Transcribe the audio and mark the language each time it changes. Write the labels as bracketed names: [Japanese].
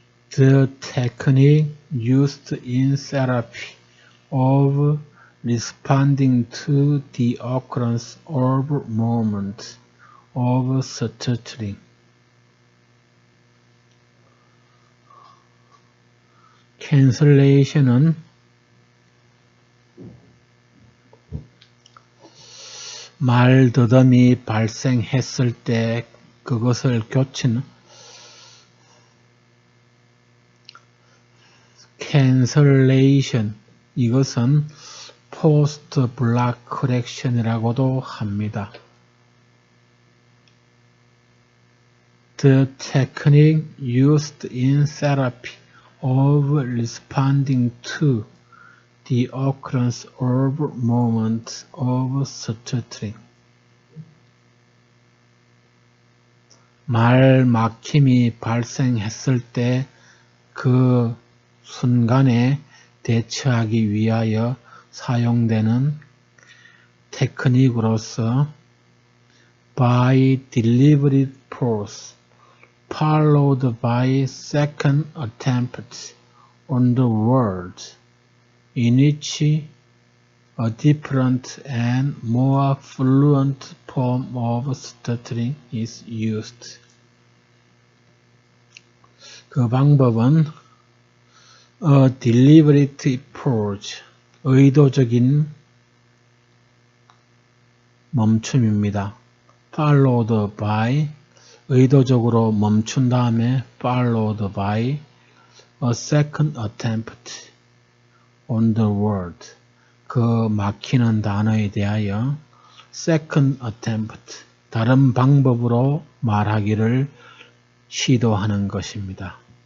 [English] The technique used in therapy of responding to the occurrence of moments of stuttering. [Korean] cancellation은 말더듬이 발생했을 때 그것을 고치는 cancellation, 이것은 post block correction이라고도 합니다. [English] The technique used in therapy of responding to the occurrence of moments of stuttering. [Korean] 말 막힘이 발생했을 때 그 순간에 대처하기 위하여 사용되는 테크닉으로서 [English] by deliberate pause followed by second attempt on the word in which a different and more fluent form of stuttering is used. [Korean] 그 방법은 [English] a deliberate pause, [Korean] 의도적인 멈춤입니다. [English] followed by, [Korean] 의도적으로 멈춘 다음에 [English] followed by a second attempt on the word, [Korean] 그 막히는 단어에 대하여 [English] second attempt, [Korean] 다른 방법으로 말하기를 시도하는 것입니다.